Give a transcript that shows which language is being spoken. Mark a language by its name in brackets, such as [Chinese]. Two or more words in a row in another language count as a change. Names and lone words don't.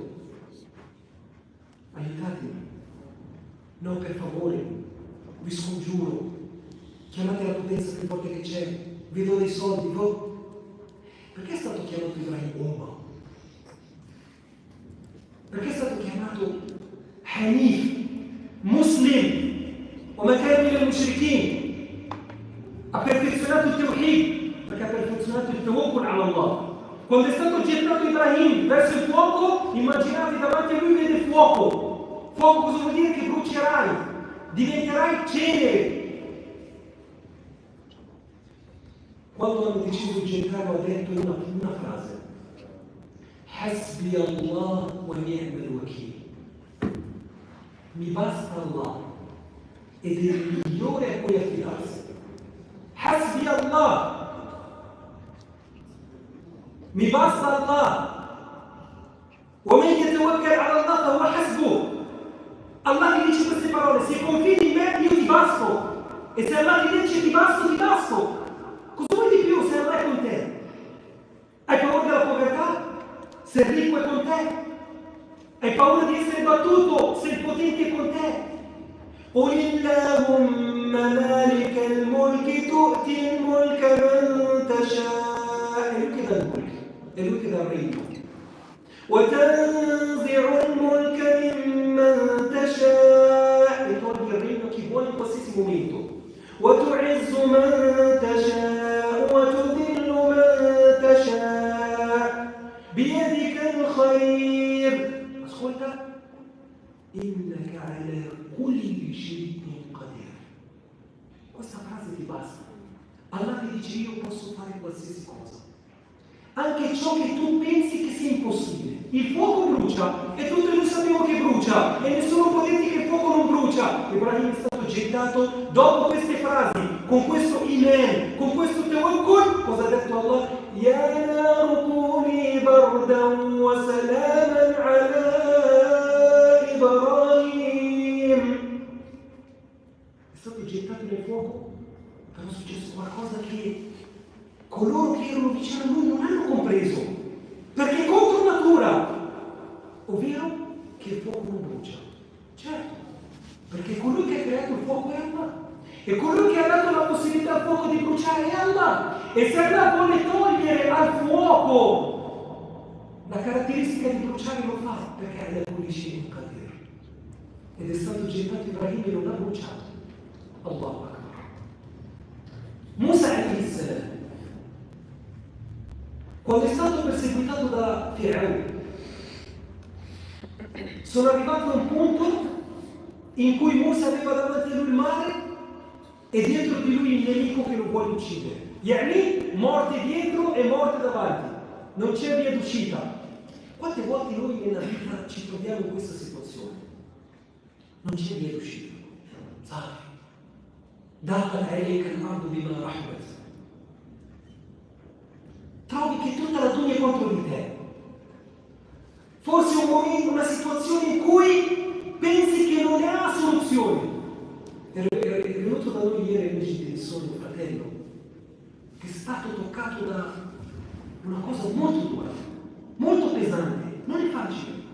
[Italian] Aiutatemi. No, per favore, vi scongiuro, chiamate la potenza più forte che c'è, vi do dei soldi, Perché è stato chiamato Ibrahim Umma? Perché è stato chiamato Hanif, Muslim, [Arabic] وما كان من المشركين؟ [Italian] Ha perfezionato il Tawhid, perché ha perfezionato il [Arabic] توكل على الله. [Italian] Quando è stato gettato Ibrahim verso il fuoco, immaginate davanti a lui vede fuoco. Fuoco cosa vuol dire? Che brucerai, diventerai cenere. Quando hanno deciso di gettarlo ha detto una frase: [Arabic] حسبي الله ونعم الوكيل. [Italian] Mi basta Allah ed è il migliore a cui affidarsi. [Arabic] حسبي الله. [Italian] Mi basta Allah. [Arabic] ومن يتوكل على الله فهو حسبه. [Italian] Allah ti dice queste parole: se confidi in me io ti basto, e se Allah ti dice ti basto, ti basto. Cosa vuoi di più se Allah è con te? Hai paura della povertà? Se il ricco è con te? Hai paura di essere battuto se il potente è con te? [Arabic] قل اللهم مالك الملك تؤتي الملك من تشاء. [Italian] E lui che dà il regno. [Arabic] وتنزع الملك ممن تشاء. [Italian] E togli il regno a chi vuole in qualsiasi momento. [Arabic] وتعز من تشاء وتذل من تشاء بيدك الخير. Ascolta. إنك على كل شيء قدير. [Italian] Questa frase ti basta. Allah ti dice: io posso fare qualsiasi cosa, anche ciò che tu pensi che sia impossibile. Il fuoco brucia e tutti noi sappiamo che brucia e nessuno può dirti che il fuoco non brucia. Ibrahim è stato gettato dopo queste frasi, con questo iman, con questo tawakkul. Cosa ha detto Allah? [Arabic] يا نار كوني بردا وسلاما على إبراهيم. [Italian] È stato gettato nel fuoco, però è successo qualcosa che coloro che erano vicino a lui non hanno compreso, perché è contro natura, ovvero che il fuoco non brucia. Certo, perché colui che ha creato il fuoco è Allah, e colui che ha dato la possibilità al fuoco di bruciare è Allah. E se Allah vuole togliere al fuoco la caratteristica di bruciare, lo fa, perché è la pulisce in cadere. Ed è stato gettato Ibrahim e non l'ha bruciato. [Arabic] الله أكبر. Musa عليه السلام, [Italian] quando è stato perseguitato da Fir'aun, sono arrivato a un punto in cui Musa aveva davanti a lui il mare e dietro di lui il nemico che lo vuole uccidere. Yani, morte dietro e morte davanti. Non c'è via d'uscita. Quante volte noi nella vita ci troviamo in questa situazione? Non c'è via d'uscita. Sai? [Arabic] ضاقت عليك الأرض بما رحبت. [Italian] Trovi che tutta la dunya è contro di te. Forse un momento, una situazione in cui pensi che non ha soluzione. È venuto da noi ieri invece di sogno un fratello che è stato toccato da una cosa molto dura, molto pesante, non è facile.